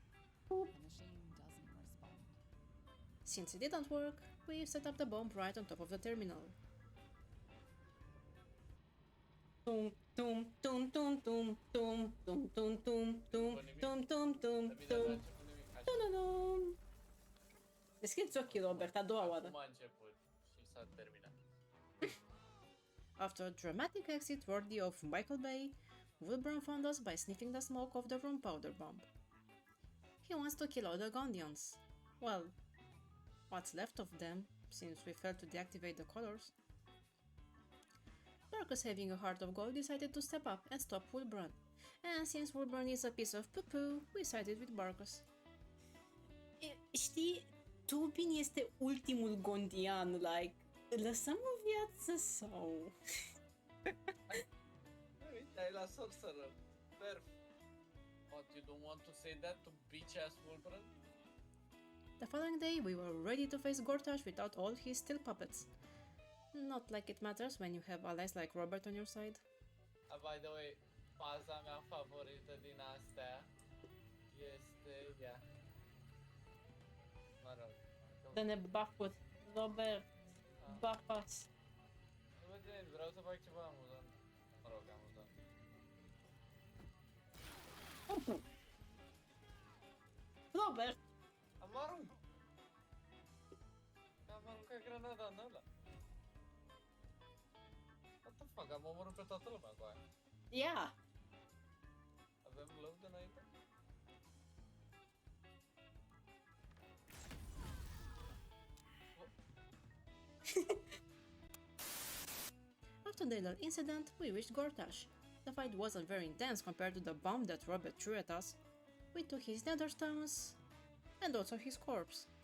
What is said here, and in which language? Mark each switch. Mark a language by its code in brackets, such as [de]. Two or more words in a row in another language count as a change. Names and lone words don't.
[en] Since it didn't work, we set up the bomb right on top of the terminal. Tum tum tum tum tum tum tum tum tum tum tum tum tum tum tum. [ro] Deschideți ochii, Robert, a doua oară. Acum a început și s-a terminat. [en] After a dramatic exit worthy of Michael Bay, Wilburn found us by sniffing the smoke of the gunpowder bomb. He wants to kill all the Gondians. Well, what's left of them, since we failed to deactivate the colors. Marcus, having a heart of gold, decided to step up and stop Wilburn. And since Wilburn is a piece of poo-poo, we sided with Marcus. [ro] Știi, Tubin este ultimul Gondian, like, îl lăsăm în viață sau... Uite, ai la Sorcerer. Perf. [en] What, you don't want to say that to bitch-ass Wolverine? The following day, we were ready to face Gortash without all his steel puppets. Not like it matters when you have allies like Robert on your side. By the way, [ro] faza mea favorită din astea este ea. Mă rog. Dă-ne buff-uri. Robert, buff-us. Uite, vreau să fac ceva amuzant. Mă rog, amuzant. Robert! Am aruncat! Am aruncat granada în ăla. [en] What the fuck, [ro] am omorât pe toată lumea cu aia. [en] Yeah! [ro] Avem loc de înainte? [en] After the little incident, we reached Gortash. The fight wasn't very intense compared to the bomb that Robert threw at us. We took his nether stones and also his corpse.